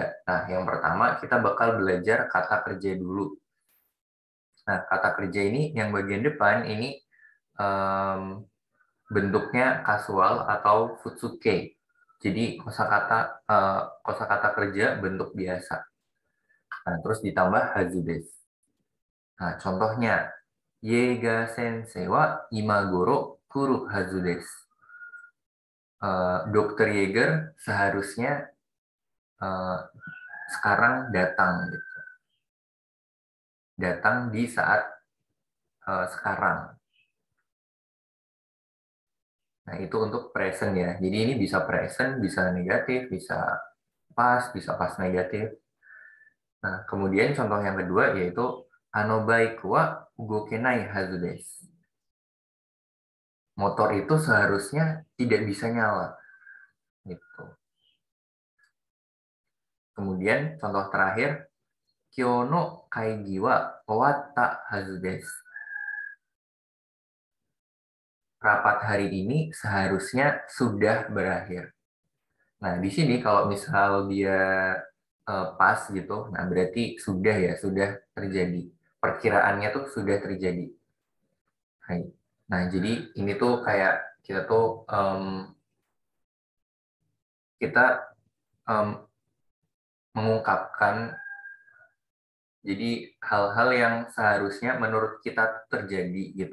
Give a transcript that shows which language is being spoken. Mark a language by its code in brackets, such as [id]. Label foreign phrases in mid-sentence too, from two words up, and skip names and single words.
[id] Nah, yang pertama kita bakal belajar kata kerja dulu. Nah, kata kerja ini yang bagian depan ini bentuknya kasual atau futsuke. Jadi kosakata kerja bentuk biasa. Nah, terus ditambah [ja] はずです. Nah, contohnya イェーガー先生は今頃来るはずです. [id] Dokter Yeager seharusnya sekarang datang gitu. Datang di saat sekarang. Nah, itu untuk present ya. Jadi ini bisa present, bisa negatif, bisa pas negatif. Nah, kemudian contoh yang kedua yaitu [ja] あのバイクは動かないはずです. [id] Motor itu seharusnya tidak bisa nyala. Gitu. Kemudian contoh terakhir, [ja] 今日の会議は終わったはずです. [id] Rapat hari ini seharusnya sudah berakhir. Nah, di sini kalau misal dia pas gitu, nah berarti sudah ya, sudah terjadi. Perkiraannya tuh sudah terjadi. Nah, jadi ini tuh kayak kita tuh kita mengungkapkan jadi hal-hal yang seharusnya menurut kita terjadi gitu.